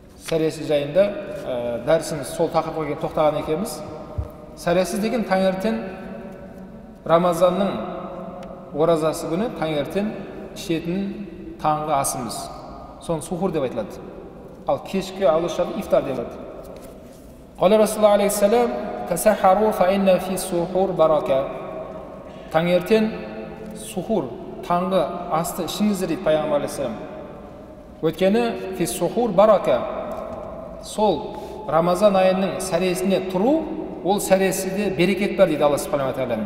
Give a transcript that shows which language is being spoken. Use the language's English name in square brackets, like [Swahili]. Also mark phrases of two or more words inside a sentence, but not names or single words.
[Kazakh] сәресі жайында дәрісіміз сол тақырыпқа тоқтаған екенбіз. Сәресі деген таңертең Рамазанның оразасы күні таңертең ішетін таңғы асымыз. Соны сухур деп айтылады. Ал кешкі ауызшада ифтар деп айтылады. [Arabic] قال رسول الله عليه السلام تسحروا فإن في السحور بركة. [Kazakh] Таңертең сухур, таңғы асты ішіңіздер дейді пайғамбар алейхиссалам. Өйткені [Arabic] في السحور بركة. [Kazakh] Сол Рамазан айының сәресіне тұру, ол сәресіде берекет бар дейді Алла [Arabic] سبحانه تعالى.